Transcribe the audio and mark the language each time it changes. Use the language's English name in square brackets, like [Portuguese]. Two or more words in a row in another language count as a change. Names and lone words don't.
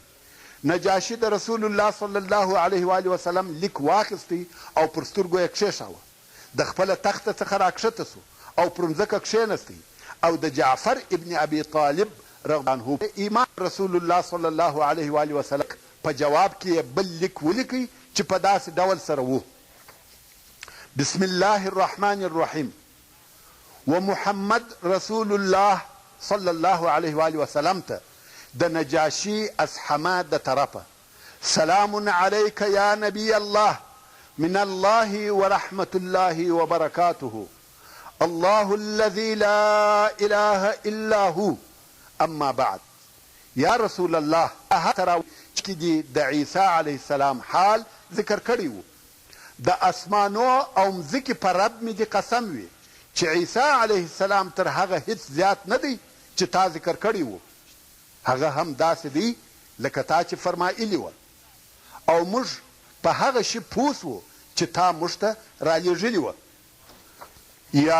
[Pashto] نجاشي د رسول الله [Arabic] صلی الله علیه و وسلم [Pashto] لیک واخیستی او پر سترګو یې کښېښاوه، د خپله تخته څخه راکښته سو او پر مځکه کښېنستی او د جعفر ابن ابي طالب [Arabic] رضی عنه [Pashto] ایمان رسول الله [Arabic] صلی الله علیه و وسلم [Pashto] په جواب کې یې بل لیک ولیکئ چې په داسې ډول سره و: [Arabic] بسم الله الرحمن الرحیم ومحمد رسول الله صلی الله علیه و وسلم [Pashto] ته د نجاشي اصحمه د طرفه: [Arabic] سلام علیک یا نبی الله من الله ورحمة الله وبركاته الله الذي لا إله إلا هو أما بعد. [Pashto] یا رسول الله هغه چې د عیسی [Arabic] علیه السلام [Pashto] حال ذکر کړی و. د اسمانو او مځکې په رب مې دې قسم وي چې عیسی [Arabic] علیه السلام [Pashto] تر هغه هیڅ زیات نه دی چې تا ذکر کړی و. هغه هم داسې دی لکه تا چې فرمایلي وه او موږ په هغه شي پوه سو چې تا موږ ته رالیږلي وه، یا